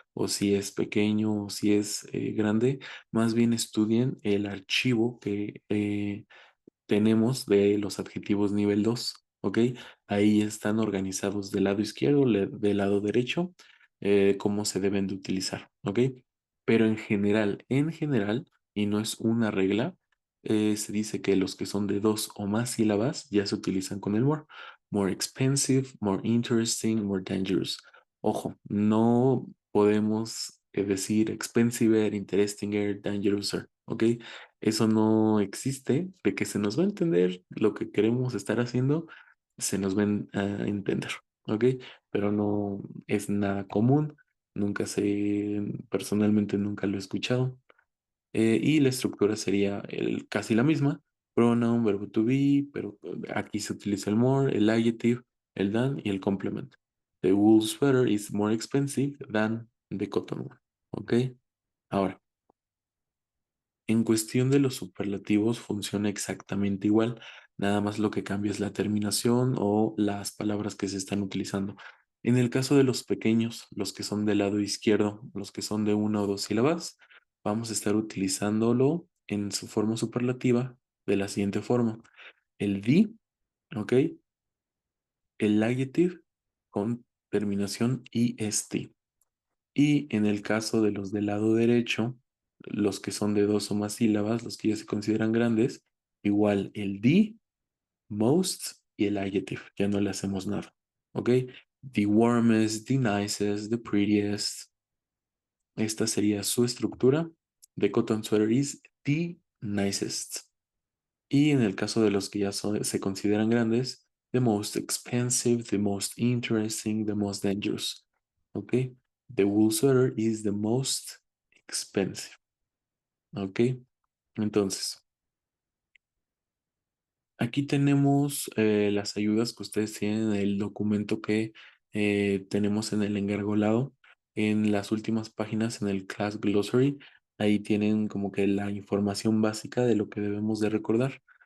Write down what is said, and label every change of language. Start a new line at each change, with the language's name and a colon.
Spanish: o si es pequeño o si es grande, más bien estudien el archivo que tenemos de los adjetivos nivel 2, ¿ok? Ahí están organizados del lado izquierdo, del lado derecho, cómo se deben de utilizar, ¿ok? Pero en general, y no es una regla, se dice que los que son de dos o más sílabas ya se utilizan con el more.
English: More expensive, more interesting, more dangerous.
Spanish: Ojo, no podemos decir expensiver, interestinger, dangerouser, ¿ok? Eso no existe, de que se nos va a entender lo que queremos estar haciendo, se nos va a entender, ¿ok? Pero no es nada común, nunca personalmente nunca lo he escuchado. Y la estructura sería casi la misma, pronoun, verbo to be, pero aquí se utiliza el more, el adjective, el than y el complement.
English: The wool sweater is more expensive than the cotton one, ¿ok?
Spanish: Ahora. En cuestión de los superlativos funciona exactamente igual, nada más lo que cambia es la terminación o las palabras que se están utilizando. En el caso de los pequeños, los que son del lado izquierdo, los que son de una o dos sílabas, vamos a estar utilizándolo en su forma superlativa de la siguiente forma. El the, ¿ok? El adjective con terminación est. Y en el caso de los del lado derecho, los que son de dos o más sílabas, los que ya se consideran grandes, igual el the, most y el adjective, ya no le hacemos nada. ¿Ok?
English: The warmest, the nicest, the prettiest.
Spanish: Esta sería su estructura.
English: The cotton sweater is the nicest.
Spanish: Y en el caso de los que ya se consideran grandes,
English: the most expensive, the most interesting, the most dangerous. ¿Ok? The wool sweater is the most expensive.
Spanish: ¿Ok? Entonces, aquí tenemos las ayudas que ustedes tienen en el documento que tenemos en el engargolado. En las últimas páginas, en el Class Glossary, ahí tienen como que la información básica de lo que debemos de recordar.